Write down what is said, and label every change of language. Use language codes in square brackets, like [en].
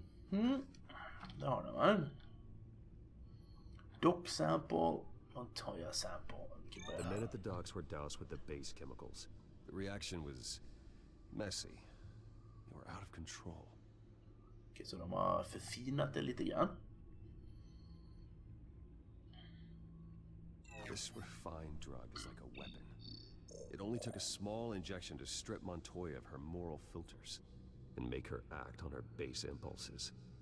[sv] Det har de, va? [en] Dock sample, Montoya sample. The men at the docks were doused with the base chemicals. The reaction was messy. They were out of control. [sv] Okej, så de har förfinat det lite grann. [en] This refined drug is like a weapon. It only took a small injection to strip Montoya of her moral filters and make her act on her base impulses.